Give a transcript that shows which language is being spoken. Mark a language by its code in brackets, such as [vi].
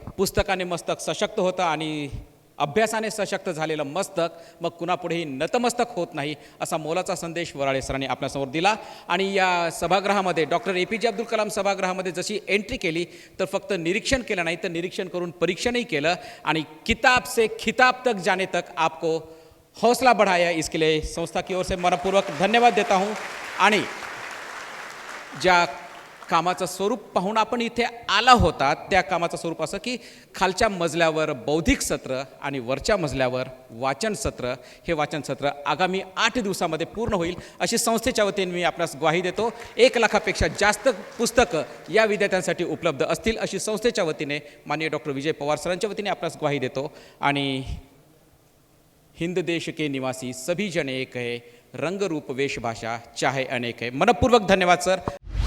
[mr] पुस्तकाने मस्तक सशक्त होतं आणि अभ्यासाने सशक्त झालेलं मस्तक मग कुणापुढेही नतमस्तक होत नाही असा मोलाचा संदेश वराळे सरांनी आपल्यासमोर दिला. आणि या सभागृहामध्ये डॉक्टर APJ अब्दुल कलाम सभागृहामध्ये जशी एंट्री केली तर फक्त निरीक्षण केलं नाही तर निरीक्षण करून परीक्षणही केलं आणि [hi] किताब से खिताब तक जाने तक आपको हौसला बढ़ाया. इसके लिए संस्था की ओर से मनपूर्वक धन्यवाद देता हूँ. [mr] आणि ज्या कामाचं स्वरूप पाहून आपण इथे आला होता त्या कामाचं स्वरूप असं की खालच्या मजल्यावर बौद्धिक सत्र आणि वरच्या मजल्यावर वाचन सत्र. हे वाचन सत्र आगामी 8 दिवसामध्ये पूर्ण होईल अशी संस्थेच्या वतीने मी आपणास ग्वाही देतो. 1 लाखापेक्षा जास्त पुस्तकं या विद्यार्थ्यांसाठी उपलब्ध असतील अशी संस्थेच्या वतीने माननीय डॉक्टर विजय पवार सरांच्या वतीने आपणास ग्वाही देतो. [hi] आणि हिंद देश के निवासी सभी जन एक है, रंग रूप वेशभाषा चाहे अनेक है. [mr] मनपूर्वक धन्यवाद सर.